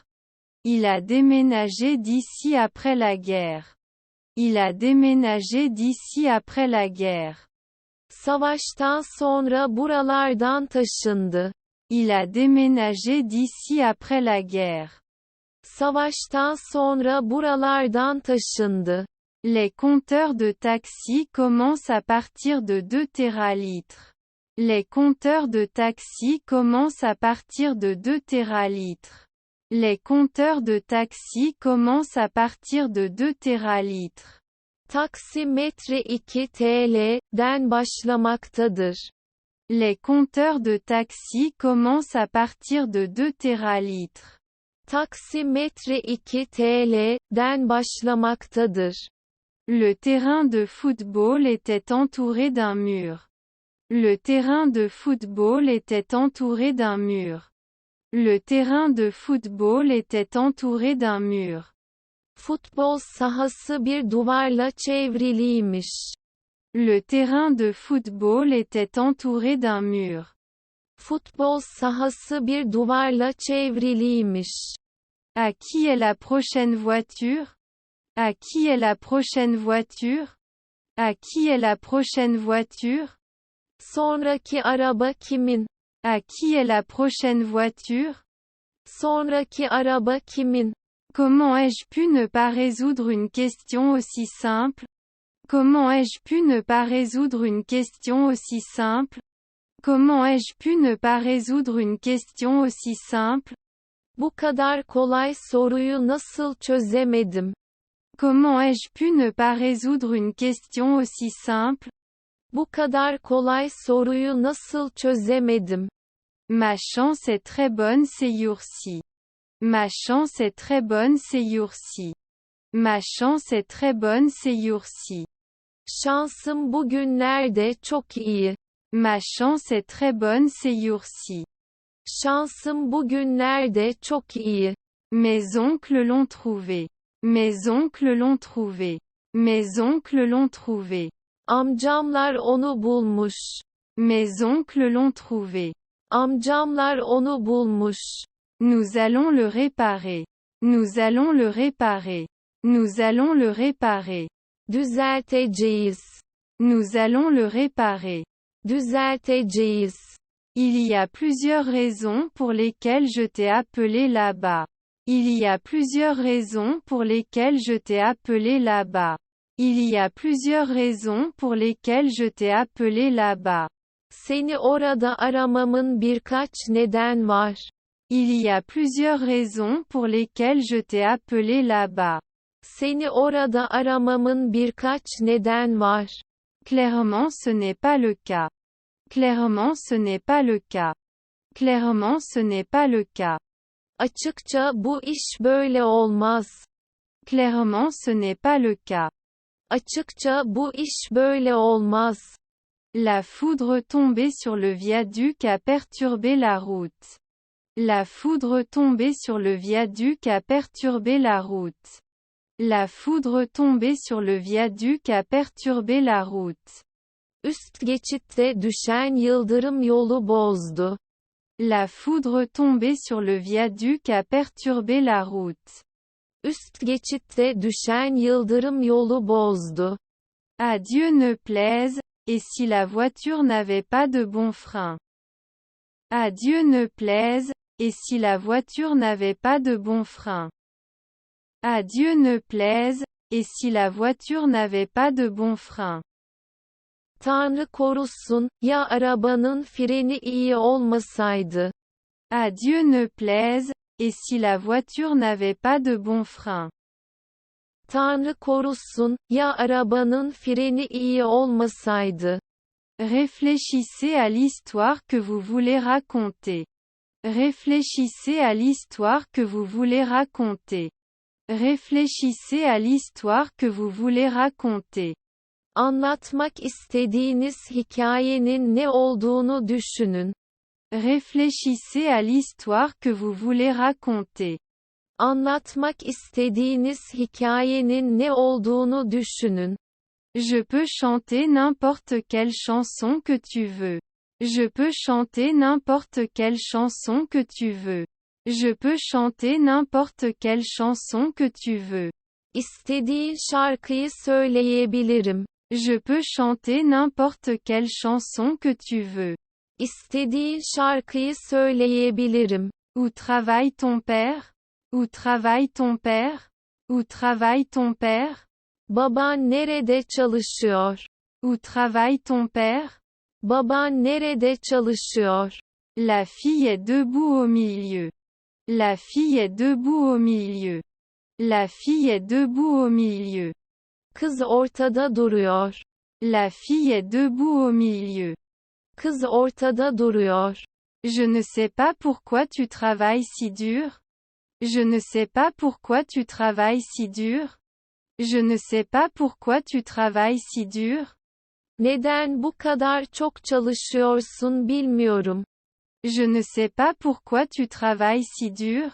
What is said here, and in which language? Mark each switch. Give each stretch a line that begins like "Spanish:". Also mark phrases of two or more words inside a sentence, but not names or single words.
French: Il a déménagé d'ici après la guerre. Il a déménagé d'ici après la guerre.
Turkish: Savaştan sonra buralardan taşındı.
French: Il a déménagé d'ici après la guerre.
Turkish: Savaştan sonra buralardan taşındı.
French: Les compteurs de taxi commencent à partir de 2 téralitres. Les compteurs de taxi commencent à partir de 2 téralitres. Les compteurs de taxi commencent à partir de 2 téralitres.
Turkish: Taksimetre 2 TL'den başlamaktadır.
French: Les compteurs de taxi commencent à partir de 2 téralitres.
Turkish: Taksimetre 2 TL'den başlamaktadır.
French: Le terrain de football était entouré d'un mur. Le terrain de football était entouré d'un mur. Le terrain de football était entouré d'un mur.
Turkish: Futbol sahası bir duvarla çevriliymiş.
French: Le terrain de football était entouré d'un mur.
Turkish: Futbol sahası bir duvarla çevriliymiş.
French: À qui est la prochaine voiture? À qui est la prochaine voiture? À qui est la prochaine voiture?
Turkish: Sonraki araba kimin?
French: À qui est la prochaine voiture?
Turkish: Sonraki araba kimin?
French: Comment ai-je pu ne pas résoudre une question aussi simple? Comment ai-je pu ne pas résoudre une question aussi simple? Comment ai-je pu ne pas résoudre une question aussi simple?
Turkish: Bu kadar kolay soruyu nasıl çözemedim?
French: Comment ai-je pu ne pas résoudre une question aussi simple?
Turkish: Bu kadar kolay soruyu nasıl çözemedim?
French: Ma chance est très bonne ces jours-ci. Ma chance est très bonne ces jours-ci. Ma chance est très bonne ces jours-ci.
Turkish: Şansım bugünlerde çok iyi.
French: Ma chance est très bonne ces jours-ci.
Turkish: Şansım bugünlerde çok iyi.
French: Mes oncles l'ont trouvé. Mes oncles l'ont trouvé. Mes oncles l'ont trouvé.
Turkish: Amcamlar onu bulmuş.
French: Mes oncles l'ont trouvé.
Turkish: Amcamlar onu bulmuş.
French: Nous allons le réparer. Nous allons le réparer. Nous allons le réparer.
Turkish: Düzelteceğiz.
French: Nous allons le réparer.
Turkish: Düzelteceğiz.
French: Il y a plusieurs raisons pour lesquelles je t'ai appelé là-bas. Il y a plusieurs raisons pour lesquelles je t'ai appelé là-bas. Il y a plusieurs raisons pour lesquelles je t'ai appelé là-bas.
Turkish: Seni orada aramamın birkaç neden var.
French: Il y a plusieurs raisons pour lesquelles je t'ai appelé là-bas.
Turkish: Seni orada aramamın birkaç neden var.
French: Clairement ce n'est pas le cas. Clairement ce n'est pas le cas. Clairement ce n'est pas le cas.
Turkish: Açıkça bu iş böyle olmaz.
French: Clairement ce n'est pas le cas.
Turkish: Açıkça bu iş böyle olmaz.
French: La foudre tombée sur le viaduc a perturbé la route. La foudre tombée sur le viaduc a perturbé la route. La foudre tombée sur le viaduc a perturbé la route.
Turkish: Üst geçitte düşen yıldırım yolu bozdu.
French: La foudre tombée sur le viaduc a perturbé la route.
Turkish: Üst geçitte düşen yıldırım yolu bozdu.
French: À Dieu ne plaise, et si la voiture n'avait pas de bon frein. À Dieu ne plaise, et si la voiture n'avait pas de bon frein. À Dieu ne plaise, et si la voiture n'avait pas de bons freins.
Turkish: Tanrı korusun, ya arabanın freni iyi olmasaydı.
French: À Dieu ne plaise, et si la voiture n'avait pas de bons freins.
Turkish: Tanrı korusun, ya arabanın freni iyi olmasaydı.
French: Réfléchissez à l'histoire que vous voulez raconter. Réfléchissez à l'histoire que vous voulez raconter. Réfléchissez à l'histoire que vous voulez raconter.
Turkish: Anlatmak istediğiniz hikayenin ne olduğunu düşünün.
French: Réfléchissez à l'histoire que vous voulez raconter.
Turkish: Anlatmak istediğiniz hikayenin ne olduğunu düşünün.
French: Je peux chanter n'importe quelle chanson que tu veux. Je peux chanter n'importe quelle chanson que tu veux. Je peux chanter n'importe quelle chanson que tu veux.
Turkish: İstediğin şarkıyı söyleyebilirim.
French: Je peux chanter n'importe quelle chanson que tu veux.
Turkish: İstediğin şarkıyı söyleyebilirim.
French: Où travaille ton père? Où travaille ton père? Où travaille ton père?
Turkish: Baban nerede çalışıyor?
French: Où travaille ton père?
Turkish: Baban nerede çalışıyor?
French: La fille est debout au milieu. La fille est debout au milieu. La fille est debout au milieu.
Turkish: Kız ortada duruyor.
French: La fille est debout au milieu. Kız ortada duruyor. Je ne sais pas pourquoi tu travailles si dur. Je ne sais pas pourquoi tu travailles si dur. Je ne sais pas pourquoi tu travailles si dur.
Turkish: Neden bu kadar çok çalışıyorsun bilmiyorum.
French: Je ne sais pas pourquoi tu travailles si dur.